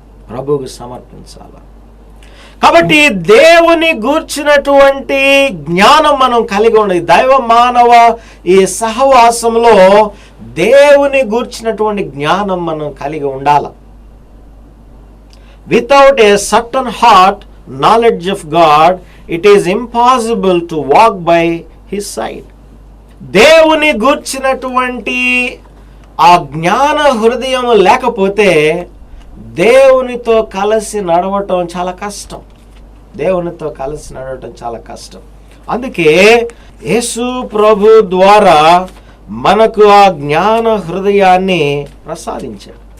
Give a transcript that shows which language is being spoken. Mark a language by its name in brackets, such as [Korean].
[Telugu] ప్రభువుకు సమర్పించాలి. కాబట్టి దేవుని గూర్చినటువంటి జ్ఞానం మనం కలిగి ఉండాలి. దైవ మానవ ఈ సహవాసంలో దేవుని గూర్చినటువంటి జ్ఞానం మనం కలిగి ఉండాలి. [English] Without a certain heart knowledge of God, it is impossible to walk by his side. [Telugu] దేవుని గూర్చినటువంటి ఆ జ్ఞాన హృదయం లేకపోతే దేవునితో కలిసి నడవటం చాలా కష్టం. దేవునితో కలిసి నడవటం చాలా కష్టం. అందుకే యేసు ప్రభు ద్వారా మనకు ఆ జ్ఞాన హృదయాన్ని ప్రసాదించాడు.